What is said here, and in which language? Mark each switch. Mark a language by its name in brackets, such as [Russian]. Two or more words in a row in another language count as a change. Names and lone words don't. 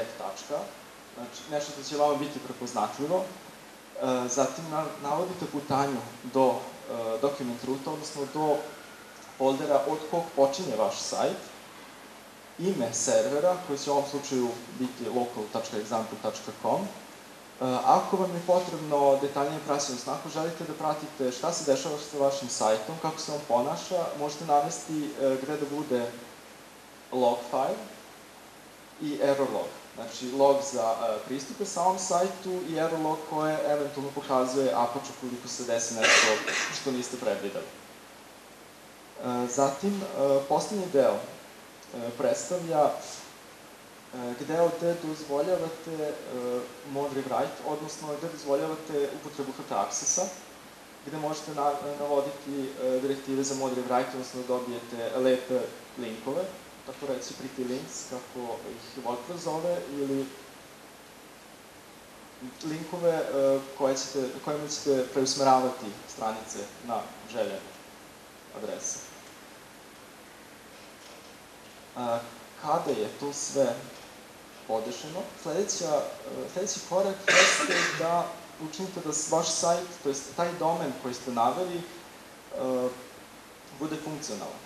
[Serbian] Znači, nešto što će vama biti prepoznatljivo. Zatim navodite putanju do [English] document roota, [Serbian] odnosno do foldera od kog počinje vaš sajt, ime servera, koji će u ovom slučaju biti local.example.com. Ako vam je potrebno detaljnije praćenje, ako želite da pratite šta se dešava sa vašim sajtom, kako se on ponaša, možete navesti gde da bude [English] log file [Serbian] i [English] error log. [Serbian] Znači, log za pristupe samom sajtu i [English] error log [Serbian] koje eventualno pokazuje Apache ukoliko se desi nešto što niste predvideli. Zatim, poslednji deo predstavlja gde dozvoljavate mod rewrite, odnosno gde dozvoljavate upotrebu htaccessa, gde možete navoditi direktive za mod rewrite, odnosno dobijete lepe linkove, tako reći [English] pretty links, [Serbian] kako ih WordPress zove, ili linkove kojima ćete preusmeravati stranice na željene adrese. Kada je to sve podešeno, sledeći korak jeste da učinite da vaš sajt, to je taj domen koji ste naveli, bude funkcionalan.